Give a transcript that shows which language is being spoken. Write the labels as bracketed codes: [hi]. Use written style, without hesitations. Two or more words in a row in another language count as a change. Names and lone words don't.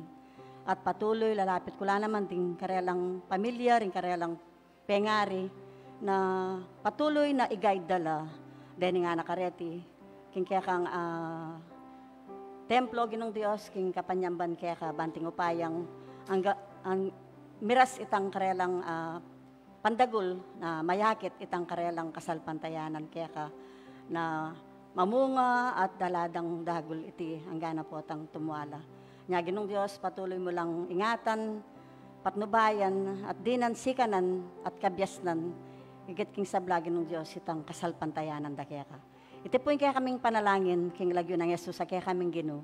[pam] At patuloy, lalapit ko lang naman, ting karelang pamilya, ring karelang pengari, na patuloy na i-guide dala, dening anak areti, king kaya kang templo, Ginong Dios, king kapanyamban kaya ka, banting upayang, ang miras itang karelang pandagul na mayakit itang karelang kasalpantayanan kaya ka na mamunga at daladang dagul iti hanggang po tang tumuala. Nya Ginong Dios, patuloy mo lang ingatan, patnubayan at dinan sikanan at kabyasnan higit king sabla, Ginong Dios, itang kasalpantayanan da kaya ka. [tl] Ito po yung [pam] kaya kaming panalangin king lagyo ng Yesus sa kaya kaming Ginoo.